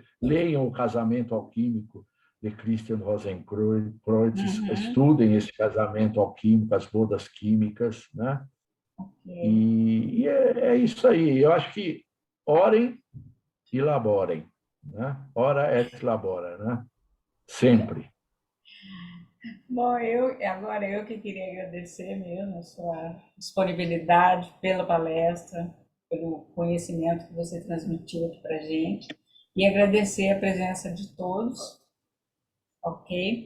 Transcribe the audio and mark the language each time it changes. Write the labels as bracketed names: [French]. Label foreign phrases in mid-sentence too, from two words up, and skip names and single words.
[Portuguese] Leiam O Casamento Alquímico, de Christian Rosenkreuz, estudem esse casamento alquímico, as bodas químicas, né? E é isso aí. Eu acho que orem e laborem, né? [Latin] Ora et labora, [Portuguese] né? Sempre. Bom, agora eu que queria agradecer mesmo a sua disponibilidade pela palestra, pelo conhecimento que você transmitiu aqui para a gente, e agradecer a presença de todos, ok?